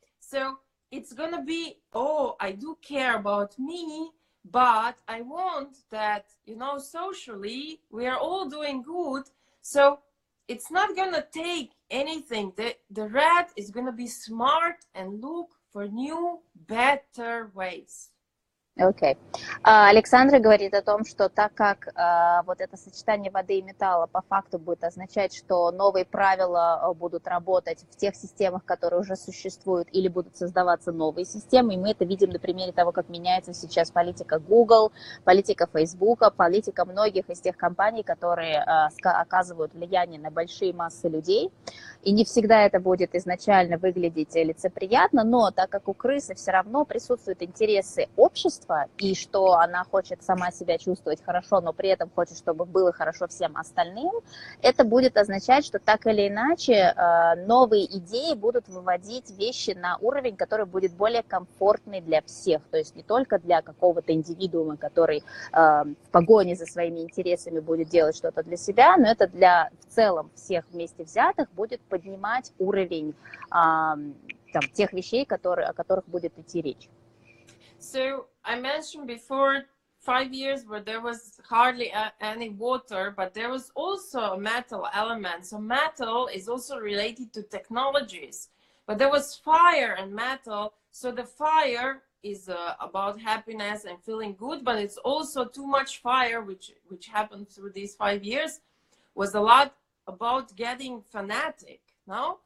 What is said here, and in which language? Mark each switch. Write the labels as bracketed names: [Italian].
[English] So it's gonna be, oh, I do care about me, but I want that, you know, socially we are all doing good. So it's not gonna take anything. The red is gonna be smart and look for new, better ways. [Russian] Окей. Александра говорит о том, что так как вот это сочетание воды и металла по факту будет означать, что новые правила будут работать в тех системах, которые уже существуют, или будут создаваться новые системы, и мы это видим на примере того, как меняется сейчас политика Google, политика Facebook, политика многих из тех компаний, которые оказывают влияние на большие массы людей, и не всегда это будет изначально выглядеть лицеприятно, но так как у крысы все равно присутствуют интересы общества, и что она хочет сама себя чувствовать хорошо, но при этом хочет, чтобы было хорошо всем остальным, это будет означать, что так или иначе новые идеи будут выводить вещи на уровень, который будет более комфортный для всех, то есть не только для какого-то индивидуума, который в погоне за своими интересами будет делать что-то для себя, но это для в целом всех вместе взятых будет поднимать уровень там, тех вещей, о которых будет идти речь. [English] So I mentioned before 5 years where there was hardly any water, but there was also a metal element. So metal is also related to technologies, but there was fire and metal. So the fire is about happiness and feeling good, but it's also too much fire, which happened through these 5 years, was a lot about getting fanatic, no?